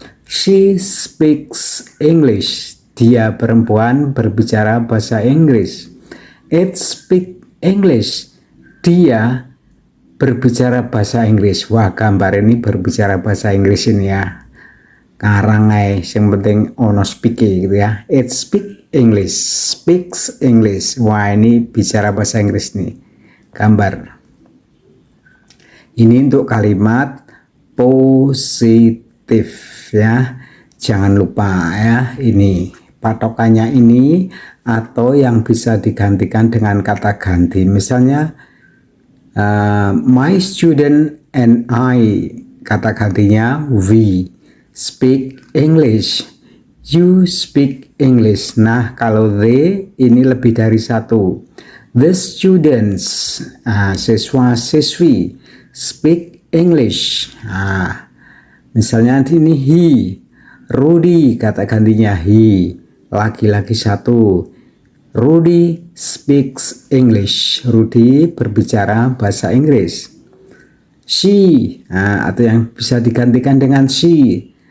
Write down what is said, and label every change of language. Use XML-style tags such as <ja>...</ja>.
<en>She speaks English,</en> <id>dia perempuan berbicara bahasa Inggris.</id> <en>It speak English,</en> <id>dia berbicara bahasa Inggris. Wah, gambar ini berbicara bahasa Inggris ini ya. Karang yang penting ono speaking gitu ya.</id> <en>It speak English, speaks English.</en> <id>Wah, ini bicara bahasa Inggris nih. Gambar. Ini untuk kalimat positif ya, jangan lupa ya, ini patokannya ini, atau yang bisa digantikan dengan kata ganti. Misalnya</id> <en>my student and I,</en> <id>kata gantinya</id> <en>we speak English. You speak English.</en> <id>Nah, kalau they ini lebih dari satu.</id> <en>The students,</en> <id>siswa-siswi,</id> <en>speak English.</en> <id>Misalnya ini he, Rudy, kata gantinya he, laki-laki satu.</id> <en>Rudy speaks English.</en> <id>Rudy berbicara bahasa Inggris. She, atau yang bisa digantikan dengan she.</id>